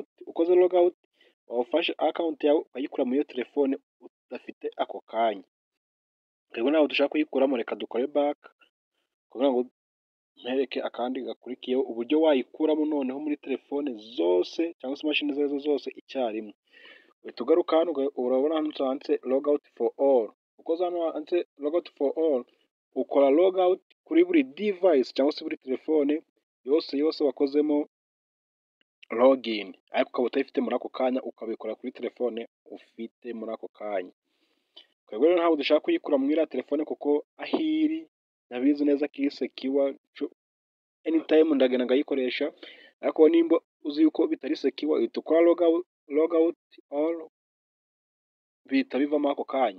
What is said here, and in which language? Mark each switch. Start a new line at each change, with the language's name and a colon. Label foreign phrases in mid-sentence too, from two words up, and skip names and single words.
Kinyarwanda: Ukoze logout waba ufashe account yawe ukayikura muri iyo telefone udafite ako kanya. Rero nawe dushaka kuyikuramo, reka dukore back kugira ngo mpereke akandi gakurikiyeho uburyo wayikuramo noneho muri telefone zose cyangwa se imashini izo arizo zose icyarimwe. Uhita ugaruka hano, urabona hano handitse
English: logout for all.
Kinyarwanda: Ukoze hano handitse
English: logout for all,
Kinyarwanda: ukora logout kuri buri device cyangwa se buri telefone yose wakozemo login, ariko ukaba utayifite muri ako kanya, ukabikora kuri telefone ufite muri ako kanya. Twebwe rero ntabwo dushaka kuyikura muri iriya telefone kuko aho iri ndabizi neza ko iri secure, anytime ndagenda ngayikoresha, ariko nimba uzi yuko bitari secure uhita ukora
English: logout all,
Kinyarwanda: bihita bivamo ako kanya.